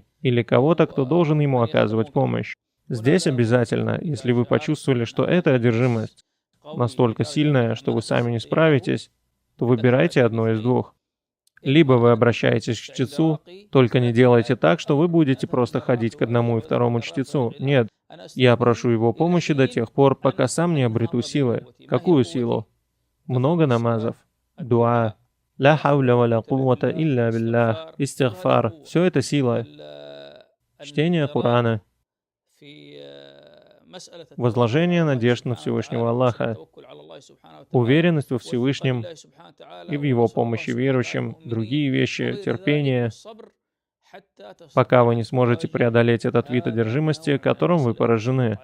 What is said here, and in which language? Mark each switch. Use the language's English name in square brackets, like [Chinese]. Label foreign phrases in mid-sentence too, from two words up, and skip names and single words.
[Russian] Или кого-то, кто должен ему оказывать помощь. Здесь обязательно, если вы почувствовали, что эта одержимость настолько сильная, что вы сами не справитесь, то выбирайте одно из двух. Либо вы обращаетесь к чтецу, только не делайте так, что вы будете просто ходить к одному и второму чтецу. Нет, я прошу его помощи до тех пор, пока сам не обрету силы. Какую силу? Много намазов, [Arabic] дуа, لا حول ولا قوة إلا بالله, [Russian] истигфар. Все это сила. Чтение Корана. Возложение надежд на Всевышнего Аллаха, уверенность во Всевышнем и в Его помощи верующим, другие вещи, терпение, пока вы не сможете преодолеть этот вид одержимости, которым вы поражены.